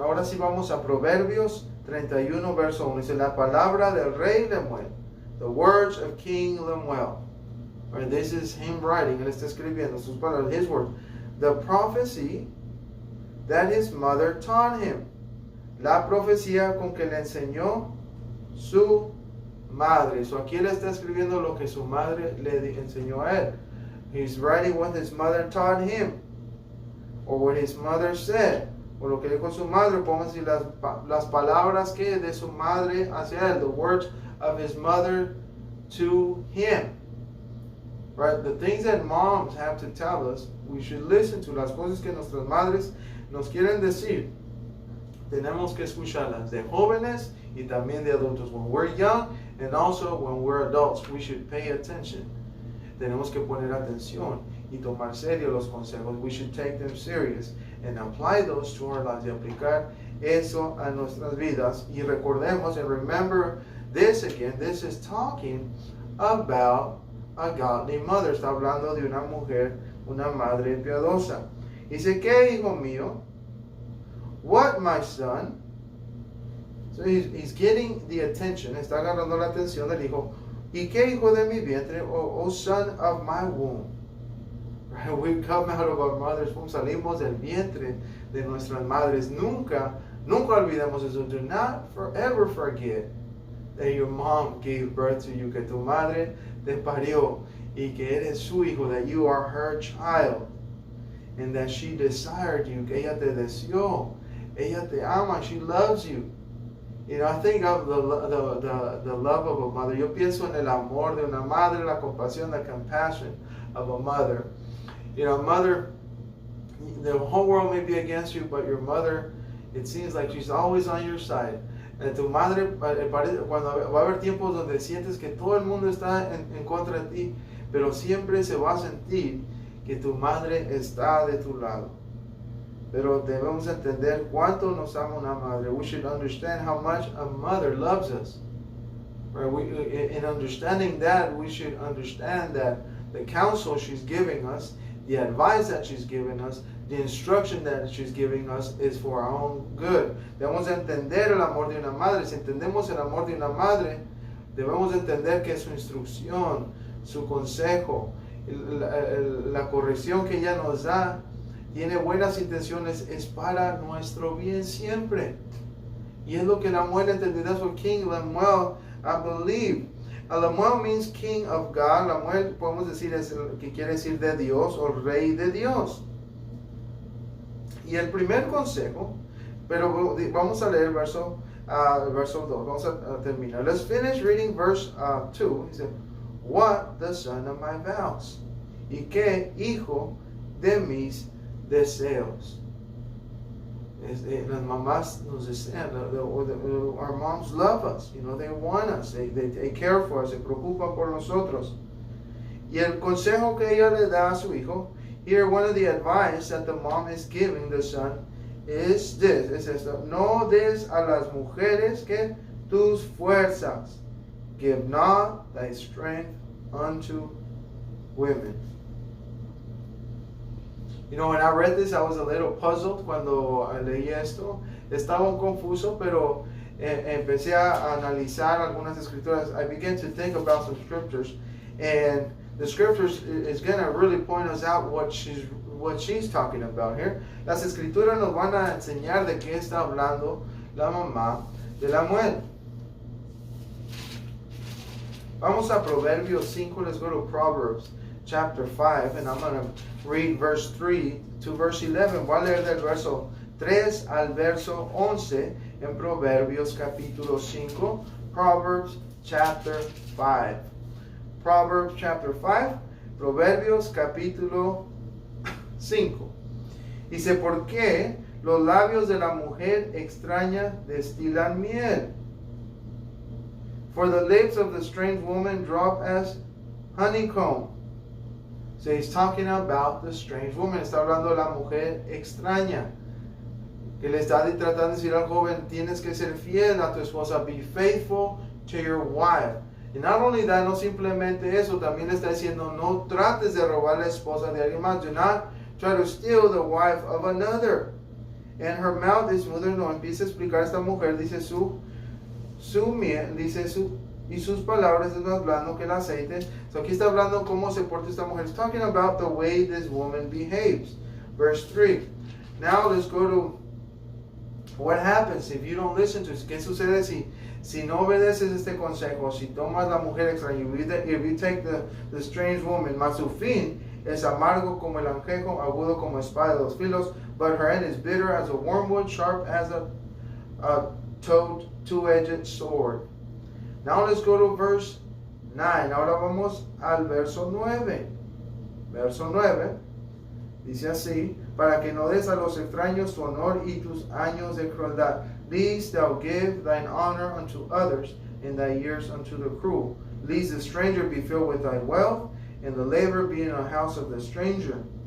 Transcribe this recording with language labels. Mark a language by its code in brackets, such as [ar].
[es] Ahora sí vamos a Proverbios 31, verso 1. Dice, la palabra del rey Lemuel, [en] the words of King Lemuel. Right, this is him writing, [es] él está escribiendo sus palabras, [en] his words. The prophecy that his mother taught him. [es] La profecía con que le enseñó su madre. So aquí él está escribiendo lo que su madre le enseñó a él. [en] He's writing what his mother taught him, or what his mother said, [es] o lo que dijo su madre. Podemos decir las palabras que de su madre hacia él, [en] the words of his mother to him. Right? The things that moms have to tell us, we should listen to. [es] Las cosas que nuestras madres nos quieren decir, tenemos que escucharlas, de jóvenes y también de adultos. [en] When we're young and also when we're adults, we should pay attention. [es] Tenemos que poner atención y tomar serio los consejos. [en] We should take them serious and apply those to our lives, [es] y aplicar eso a nuestras vidas. Y recordemos, [en] and remember this again, this is talking about a godly mother. [es] Está hablando de una mujer, una madre piadosa. Dice, ¿qué, hijo mío? [en] What, my son? So he's getting the attention. [es] Está agarrando la atención del hijo. ¿Y qué, hijo de mi vientre? [en] O son of my womb. Right? We come out of our mother's womb. [es] Salimos del vientre de nuestras madres. Nunca olvidemos eso. [en] Do not forever forget that your mom gave birth to you, [es] que tu madre te parió y que eres su hijo, [en] that you are her child, and that she desired you, [es] que ella te deseó, ella te ama, [en] she loves you. You know, I think of the love of a mother. [es] Yo pienso en el amor de una madre, la compasión, [en] the compassion of a mother. You know, mother, the whole world may be against you, but your mother, it seems like she's always on your side. [es] Tu madre, cuando va a haber tiempos donde sientes que todo el mundo está en contra de ti, pero siempre se va a sentir que tu madre está de tu lado. Pero debemos entender cuánto nos ama una madre. [en] We should understand how much a mother loves us. Right? In understanding that, we should understand that the counsel she's giving us, the advice that she's giving us, the instruction that she's giving us is for our own good. [es] Debemos entender el amor de una madre. Si entendemos el amor de una madre, debemos entender que su instrucción, su consejo, la corrección que ella nos da, tiene buenas intenciones, es para nuestro bien siempre. Y es lo que Lemuel entendió. [en] That's what King Lemuel, I believe. Lemuel means King of God. [es] Lemuel podemos decir es el que quiere decir de Dios o Rey de Dios. Y el primer consejo, pero vamos a leer verso 2. Vamos a terminar. [en] Let's finish reading verse 2. He said, what the son of my vows? [es] ¿Y qué, hijo de mis deseos? Las mamás nos desean. [en] Our moms love us. You know, they want us. They care for us. [es] Se preocupan por nosotros. Y el consejo que ella le da a su hijo, [en] here one of the advice that the mom is giving the son is this. [es] Es esto. No des a las mujeres que tus fuerzas. [en] Give not thy strength unto women. You know, when I read this, I was a little puzzled [es] cuando leí esto. Estaba un confuso, pero empecé a analizar algunas escrituras. [en] I began to think about some scriptures, and the scriptures is going to really point us out what she's talking about here. [es] Las escrituras nos van a enseñar de qué está hablando la mamá de Lemuel. Vamos a Proverbios 5. [en] Let's go to Proverbs chapter 5, and I'm going to read verse 3 to verse 11. [es] Voy a leer del verso 3 al verso 11 en Proverbios capítulo 5, [en] Proverbs chapter 5. Proverbs chapter 5, [es] Proverbios capítulo 5. Dice, ¿por qué los labios de la mujer extraña destilan miel? [en] For the lips of the strange woman drop as honeycomb. So he's talking about the strange woman. [es] Está hablando de la mujer extraña. Que le está tratando de decir al joven, tienes que ser fiel a tu esposa. [en] Be faithful to your wife. Y not only that, [es] no simplemente eso, también le está diciendo, no trates de robar la esposa de alguien más. [en] Do not try to steal the wife of another. And her mouth is smoother. [es] No, empieza a explicar esta mujer, dice su miel, dice y sus palabras es más blando que el aceite. So aquí está hablando cómo se porta esta mujer. [en] It's talking about the way this woman behaves. Verse 3. Now let's go to what happens if you don't listen to it. [es] ¿Qué sucede si no obedeces este consejo? Si tomas la mujer extraña, [en] if you take the strange woman, [es] mas su fin es amargo como el anjejo, agudo como espada de dos filos, [en] but her end is bitter as a wormwood, sharp as a two-edged sword. Now let's go to verse 9. [es] Ahora vamos al verso 9. Verso 9 dice así, para que no des a los extraños tu honor y tus años de crueldad. [en] Lest thou give thine honor unto others, and thy years unto the cruel. Lest the stranger be filled with thy wealth, and the labor be in the house of the stranger.